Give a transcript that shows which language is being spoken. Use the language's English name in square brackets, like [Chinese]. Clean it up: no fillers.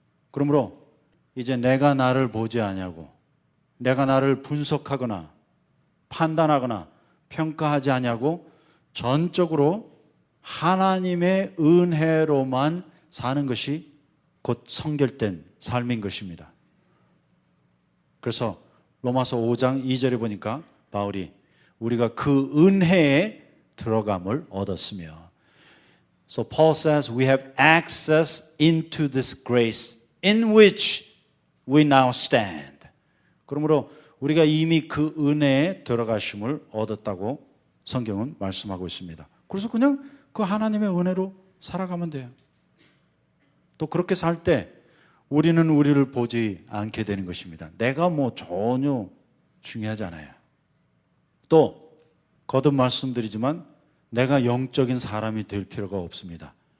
[Korean] 그러므로 이제 내가 나를 보지 아니하고 내가 나를 분석하거나 판단하거나 평가하지 아니하고 전적으로 하나님의 은혜로만 사는 것이 곧 성결된 삶인 것입니다. 그래서 로마서 5장 2절에 보니까 바울이 우리가 그 은혜에 들어감을 얻었으며, [English] So Paul says we have access into this grace in which we now stand. [Korean] 그러므로 우리가 이미 그 은혜에 들어가심을 얻었다고 성경은 말씀하고 있습니다. 그래서 그냥 그 하나님의 은혜로 살아가면 돼요. 또 그렇게 살 때 우리는 우리를 보지 않게 되는 것입니다. 내가 뭐 전혀 중요하지 않아요. 또 거듭 말씀드리지만 내가 영적인 사람이 될 필요가 없습니다.